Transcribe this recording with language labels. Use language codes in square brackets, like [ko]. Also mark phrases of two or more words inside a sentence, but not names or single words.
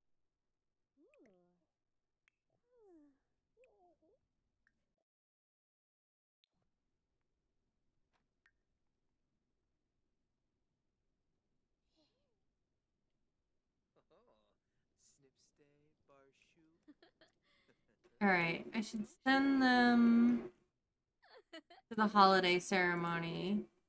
[en] Oh, Snipstay Barshu. Alright, I should send them to the holiday ceremony.